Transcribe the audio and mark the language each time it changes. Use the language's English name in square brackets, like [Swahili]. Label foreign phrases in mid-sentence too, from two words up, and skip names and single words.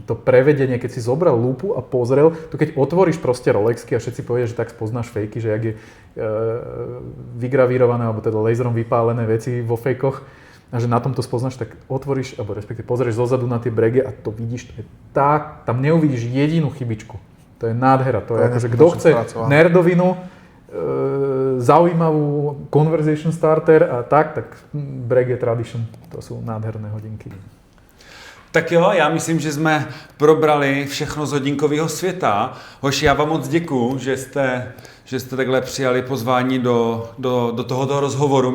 [Slovak] To prevedenie, keď si zobral lúpu a pozrel, to keď otvoríš proste Rolexky a všetci povedia, že tak spoznáš fejky, že jak je vygravírované, alebo teda laserom vypálené veci vo fejkoch, a že na tom to spoznáš, tak otvoríš, alebo respektíve pozrieš zozadu na tie Bregue a to vidíš, to je tak, tam neuvidíš jedinú chybičku. To je nádhera. To je akože, kto chce nerdovinu, zaujímavú [English] conversation starter [Slovak] a tak Bregue Tradition, to sú nádherné hodinky. [Czech] Tak jo, já myslím, že jsme probrali všechno z hodinkového světa. Hoši, já vám moc děkuju, že jste takhle přijali pozvání do tohoto rozhovoru.